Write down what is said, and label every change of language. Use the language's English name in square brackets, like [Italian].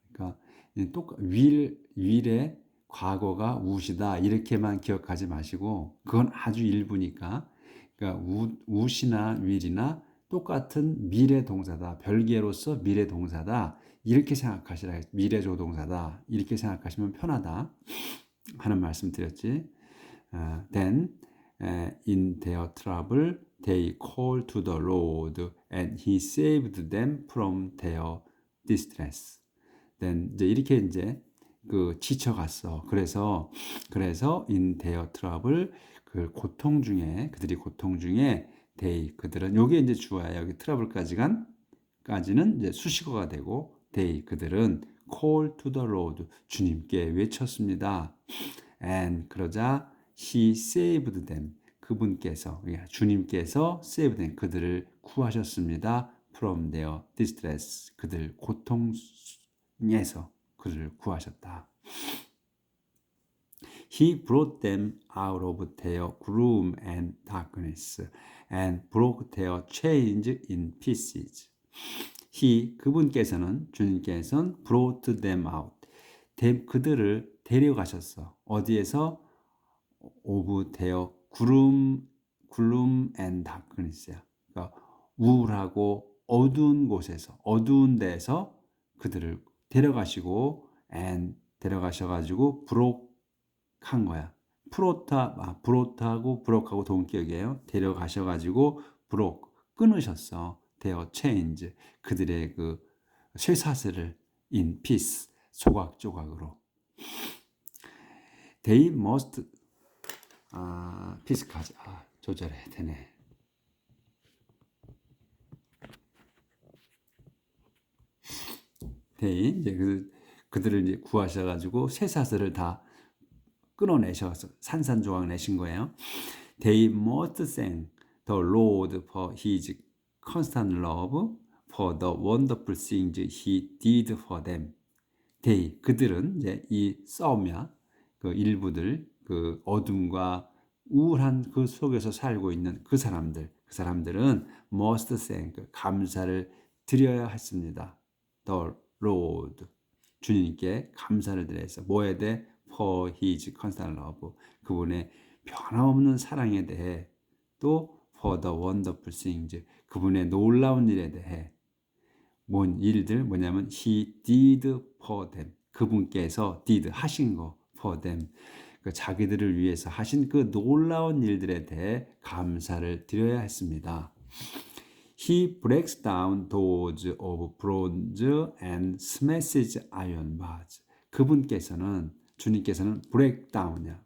[Korean] 그러니까 윌의 과거가 웃이다 이렇게만 기억하지 마시고, 그건 아주 일부니까. 그러니까 웃이나 윌이나 똑같은 미래 동사다, 별개로서 미래 동사다 이렇게 생각하시라. 미래 조동사다 이렇게 생각하시면 편하다 하는 말씀 드렸지. [English] Then in their trouble they called to the Lord and he saved them from their distress. Then [Korean] 이제 이렇게 이제 그 지쳐갔어. 그래서 [English] in their trouble, [Korean] 그 고통 중에, 그들이 고통 중에 [English] they, [Korean] 그들은, 요게 이제 주어야. 여기 trouble까지는 이제 수식어가 되고, [English] they, [Korean] 그들은 [English] call to the Lord, [Korean] 주님께 외쳤습니다. [English] And [Korean] 그러자 [English] he saved them, [Korean] 그분께서, 주님께서 [English] saved them, [Korean] 그들을 구하셨습니다. [English] from their distress, [Korean] 그들 고통에서 그들을 구하셨다. [English] He brought them out of their gloom and darkness and broke their chains in pieces. [Korean] 그분께서는, 주님께서는 [English] brought them out, [Korean] 그들을 데려가셨어. 어디에서? [English] of their gloom and darkness야. [Korean] 그러니까 우울하고 어두운 곳에서, 어두운 데에서 그들을 데려가시고, and 데려가셔가지고 [English] broke [Korean] 한 거야. 브로트하고 브로크하고 동격이에요. 데려가셔가지고 브로크, 끊으셨어. [English] their chains, [Korean] 그들의 그 쇠사슬을 [English] in piece, [Korean] 조각조각으로. [English] They must, [Korean] 피스까지, 조절해야 되네. [English] they, [Korean] 이제 그들을 이제 구하셔가지고 쇠사슬을 다 끊어내셔서 산산조각 내신 거예요. [English] They must thank the Lord for His constant love, for the wonderful things He did for them. They, [Korean] 그들은 이제 이 싸움이야. 그 일부들, 그 어둠과 우울한 그 속에서 살고 있는 그 사람들은 [English] must thank, [Korean] 감사를 드려야 했습니다. [English] The Lord, [Korean] 주님께 감사를 드려서 뭐에 대해? [English] For His constant love, [Korean] 그분의 변함없는 사랑에 대해, 또 [English] for the wonderful things, [Korean] 그분의 놀라운 일에 대해. 뭔 일들? 뭐냐면 [English] He did for them, [Korean] 그분께서 did, 하신 거, [English] for them, [Korean] 그 자기들을 위해서 하신 그 놀라운 일들에 대해 감사를 드려야 했습니다. [English] He breaks down doors of bronze and smashes iron bars. [Korean] 그분께서는 주님께서는 [English] break down [Korean] 이야.